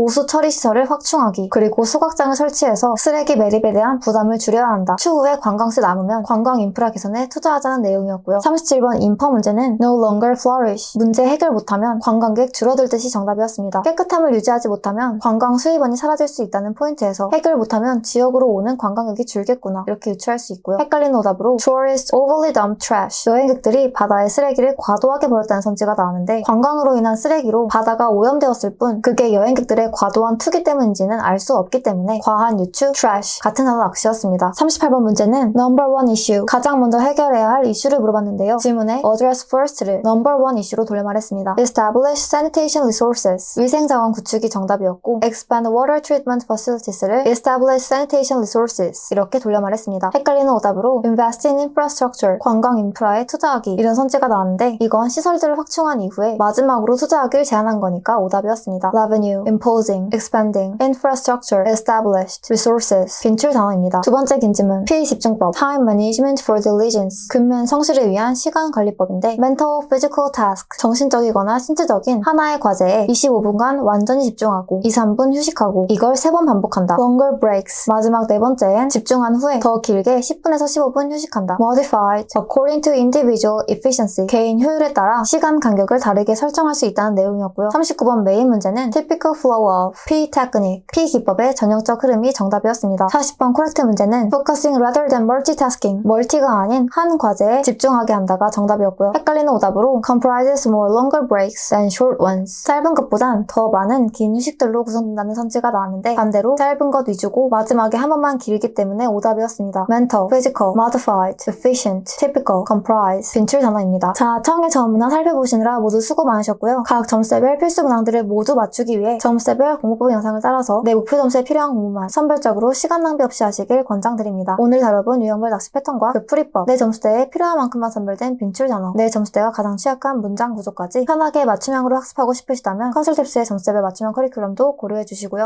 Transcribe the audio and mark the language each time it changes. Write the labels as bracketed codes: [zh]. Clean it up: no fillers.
[ko] 오수 처리 시설을 확충하기. 그리고 소각장을 설치해서 쓰레기 매립에 대한 부담을 줄여야 한다. 추후에 관광세 남으면 관광 인프라 개선에 투자하자는 내용이었고요. 37번 1번 인파 문제는 [en] no longer flourish. [ko] 문제 해결 못하면 관광객 줄어들 듯이 정답이었습니다. 깨끗함을 유지하지 못하면 관광 수입원이 사라질 수 있다는 포인트에서 해결 못하면 지역으로 오는 관광객이 줄겠구나 이렇게 유추할 수 있고요. 헷갈리는 오답으로 [en] tourists overly dumped trash. [ko] 여행객들이 바다에 쓰레기를 과도하게 버렸다는 선지가 나왔는데 관광으로 인한 쓰레기로 바다가 오염되었을 뿐 그게 여행객들의 과도한 투기 때문인지는 알 수 없기 때문에 과한 유추 trash 같은 단어 낚시였습니다. 38번 문제는 [en] number one issue. [ko] 가장 먼저 해결해야 할 이슈를 물어봤는데요. 질문에 [en] address first [ko] 를 number one 이슈로 돌려 말했습니다. [en] establish sanitation resources. [ko] 위생자원 구축이 정답이었고 [en] expand water treatment facilities [ko] 를 [en] establish sanitation resources [ko] 이렇게 돌려 말했습니다. 헷갈리는 오답으로 [en] invest in infrastructure. [ko] 관광 인프라에 투자하기 이런 선지가 나왔는데 이건 시설들을 확충한 이후에 마지막으로 투자하길 제안한 거니까 오답이었습니다. [en] revenue, imposing, expanding, infrastructure, established, resources [ko] 빈출 단어입니다. 두 번째 긴지문 피해 집중법 [en] time management for diligence. [ko] 근면 성실을 위한 시간 관리법인데 [en] mental, physical task [ko] 정신적이거나 신체적인 하나의 과제에 25분간 완전히 집중하고 2-3분 휴식하고 이걸 3번 반복한다. [en] longer breaks [ko] 마지막 네 번째엔 집중한 후에 더 길게 10분에서 15분 휴식한다. [en] modified according to individual efficiency [ko] 개인 효율에 따라 시간 간격을 다르게 설정할 수 있다는 내용이었고요. 39번 메인 문제는 [en] typical flow of P technique [ko] P 기법의 전형적 흐름이 정답이었습니다. 40번 correct 문제는 [en] focusing rather than multitasking [ko] 멀티가 아닌 한 과제에 집중하게 한다가 정답이었고요. 헷갈리는 오답으로 [en] comprises more longer breaks than short ones [ko] 짧은 것보단 더 많은 긴 휴식들로 구성된다는 선지가 나왔는데 반대로 짧은 것 위주고 마지막에 한 번만 길기 때문에 오답이었습니다. mental, physical, modified, efficient, typical, comprise 빈출 단어입니다. 자, 청의 전문화 살펴보시느라 모두 수고 많으셨고요. 각 점수별 필수 문항들을 모두 맞추기 위해 점수별 공부법 영상을 따라서 내 목표 점수에 필요한 공부만 선별적으로 시간 낭비 없이 하시길 권장드립니다. 오늘 다뤄본 유형별 낚시 패턴과 그 풀이법, 내 점수대에 필요한 만큼만 선별된 빈출 단어, 내 점수대가 가장 취약한 문장 구조까지 편하게 맞춤형으로 학습하고 싶으시다면 컨설팁스의 점수대별 맞춤형 커리큘럼도 고려해주시고요.